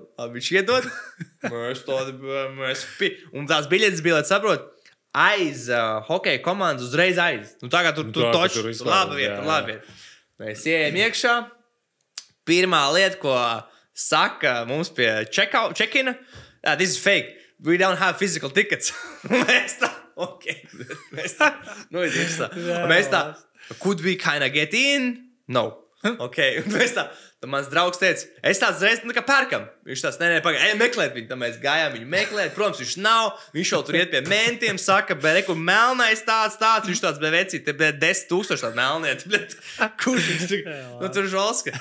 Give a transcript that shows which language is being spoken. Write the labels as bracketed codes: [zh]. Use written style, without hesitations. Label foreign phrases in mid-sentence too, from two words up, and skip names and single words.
[lv] Viņš iedod. Un tās biļetes bija, lai saprot, aiz hokeja komandas uzreiz aiz. Tā kā tur toči. Labi vieta. Mēs ejam iekšā. Pirmā lieta, ko saka mums pie check-in, [en] this is fake. We don't have physical tickets. [lv] Mēs tā. Okay. Mēs tā, [en] could we kind of get in? No. Okay. [lv] Mēs tā, tad mans draugs teica, es tāds reiz, kā pērkam. Viņš tāds, nē, pagaid, meklēt viņu. Tad mēs gājām viņu meklēt. Protams, viņš nav. Viņš jau tur iet pie mentiem, saka, reku, melnais tāds. Viņš tāds, vecīt, te 10,000 tādu melnieti. Kurš viņš tur? Tur žolska.